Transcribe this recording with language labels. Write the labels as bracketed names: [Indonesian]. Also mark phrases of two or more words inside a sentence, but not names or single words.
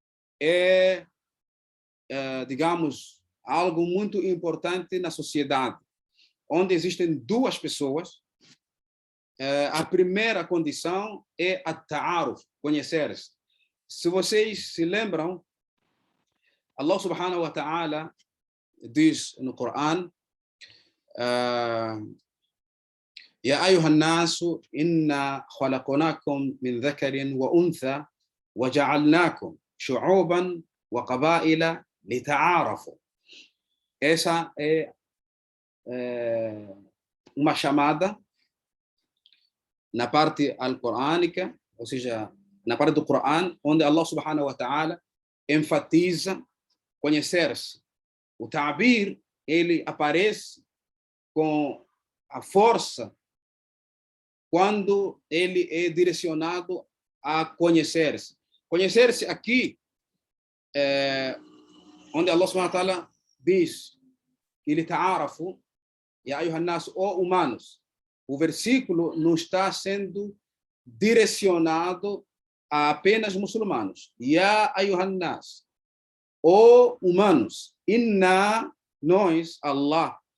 [Portuguese] Digamos, algo muito importante na sociedade, onde existem duas pessoas. A primeira condição é a ta'aruf, conhecer-se. Se vocês se lembram, [Arabic] الله سبحانه وتعالى [Portuguese] diz no Coran: [Arabic] يا أيها الناس إنا خلقناكم من ذكر وأنثى وجعلناكم شعوبا وقبائل لتعارفوا. [Portuguese] Essa é uma chamada na parte alcorânica, ou seja, na parte do Coran, onde [Arabic] الله سبحانه وتعالى [Portuguese] enfatiza conhecer-se. O ta'bir, ele aparece com a força quando ele é direcionado a conhecer-se. Conhecer-se aqui, onde [Arabic] الله سبحانه وتعالى [Portuguese] diz que ele ta'arafu, [Arabic] يا أيها الناس, [Portuguese] ó humanos. O versículo não está sendo direcionado a apenas muçulmanos. [Arabic] يا أيها الناس, [Portuguese] ó humanos. Inna, nós, Allah.